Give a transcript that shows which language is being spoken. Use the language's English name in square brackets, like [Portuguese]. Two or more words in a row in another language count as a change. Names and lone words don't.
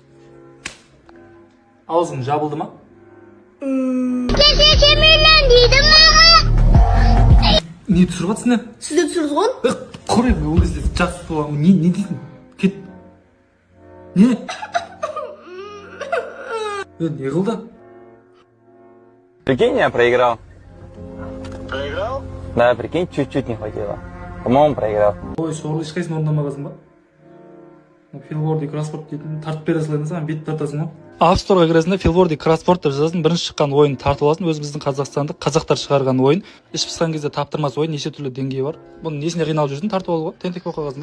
[Kazakh] Аузың жабылды ма? Не түсіріп атсың не? Сіз де түсірдіңіз ғой? Қорай ол кезде жақсы болған. Не дейсің? Кет. Не? Не қылды? [Russian] Прикинь, я проиграл. Проиграл? Да, прикинь, чуть-чуть не хватило. По-моему, проиграл. [Kazakh] Ой, сорлы ешқайсың орындамағансың ба? Филворди кроссворд дейтін тартып бере салайын саған, бет тартасың ғой. App Store'ға кіресің де Филворди кроссворд деп жазасың, бірінші шыққан ойын тартып аласың, өзіміздің қазақстандық қазақтар шығарған ойын. Іш пысқан кезде таптырмас ойын, неше түрлі деңгейі бар. Бұның несіне қиналып жүрсің, тартып алуға, тентек болып қалғансың ба?